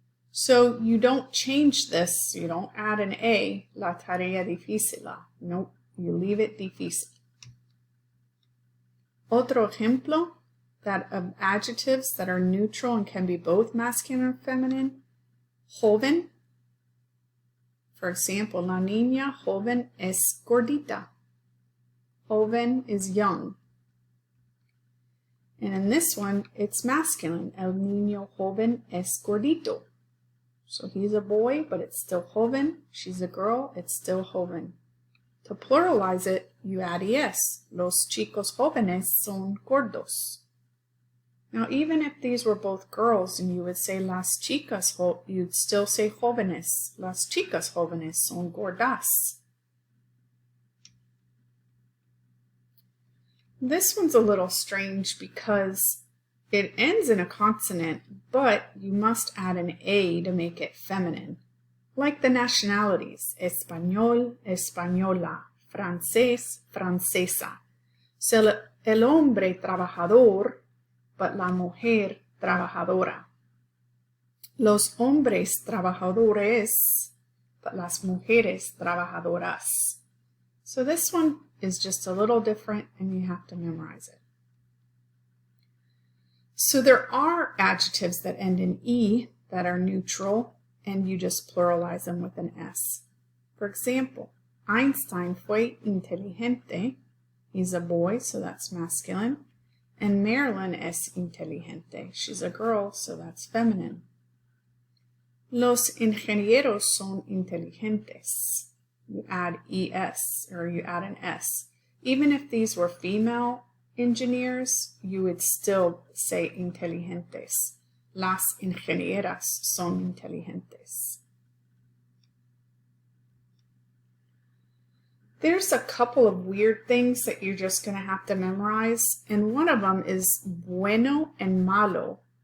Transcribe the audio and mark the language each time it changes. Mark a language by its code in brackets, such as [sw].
[en] So you don't change this. You don't add an a, [es] la tarea difícil. [en] Nope, you leave it difícil. [es] Otro ejemplo [en] that of adjectives that are neutral and can be both masculine or feminine. [es] Joven. [en] For example, [es] la niña joven es gordita. [en] Joven is young. And in this one, it's masculine. [es] El niño joven es gordito. [en] So he's a boy, but it's still joven. She's a girl, it's still joven. To pluralize it, you add es. [es] Los chicos jóvenes son gordos. [en] Now, even if these were both girls and you would say [es] las chicas, [en] you'd still say jóvenes. [es] Las chicas jóvenes son gordas. [en] This one's a little strange because it ends in a consonant, but you must add an a to make it feminine. Like the nationalities, español, española, francés, francesa. [es] So el hombre trabajador, but la mujer trabajadora. Los hombres trabajadores, but las mujeres trabajadoras. [en] So this one is just a little different, and you have to memorize it. So there are adjectives that end in e that are neutral, and you just pluralize them with an s. For example, [es] Einstein fue inteligente. [en] He's a boy, so that's masculine. And Marilyn [es] es inteligente. [en] She's a girl, so that's feminine. [es] Los ingenieros son inteligentes. [en] You add es, or you add an s. Even if these were female engineers, you would still say inteligentes. [es] Las ingenieras son inteligentes. [en] There's a couple of weird things that you're just going to have to memorize, and one of them is bueno and malo.